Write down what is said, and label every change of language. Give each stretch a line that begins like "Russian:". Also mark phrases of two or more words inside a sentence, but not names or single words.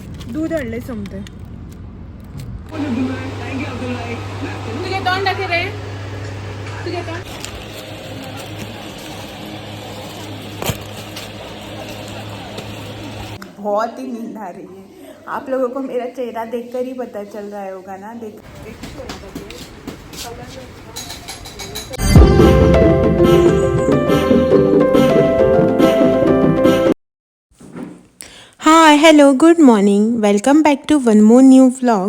Marathi: दूध हाडले समते तुझे तोंड दाखव रे तुझे तोंड
Hindi: बहुत ही नींद आ रही है। आप लोगों को मेरा चेहरा देखकर ही पता चल रहा होगा ना।
English: हाँ hello good morning, welcome back to one more new vlog.